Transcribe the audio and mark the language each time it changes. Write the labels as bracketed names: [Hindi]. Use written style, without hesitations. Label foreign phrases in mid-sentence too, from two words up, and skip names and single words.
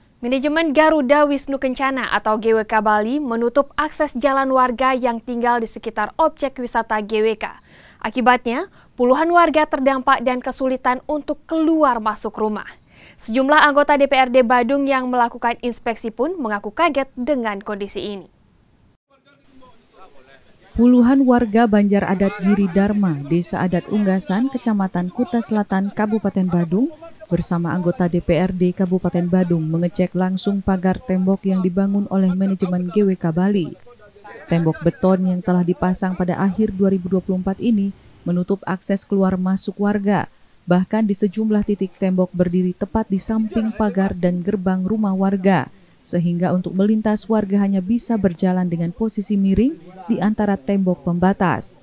[Indonesian] Manajemen Garuda Wisnu Kencana atau GWK Bali menutup akses jalan warga yang tinggal di sekitar objek wisata GWK. Akibatnya, puluhan warga terdampak dan kesulitan untuk keluar masuk rumah. Sejumlah anggota DPRD Badung yang melakukan inspeksi pun mengaku kaget dengan kondisi ini. Puluhan warga Banjar Adat Giri Dharma, Desa Adat Unggasan, Kecamatan Kuta Selatan, Kabupaten Badung, bersama anggota DPRD Kabupaten Badung mengecek langsung pagar tembok yang dibangun oleh manajemen GWK Bali. Tembok beton yang telah dipasang pada akhir 2024 ini menutup akses keluar masuk warga. Bahkan di sejumlah titik tembok berdiri tepat di samping pagar dan gerbang rumah warga, sehingga untuk melintas warga hanya bisa berjalan dengan posisi miring di antara tembok pembatas.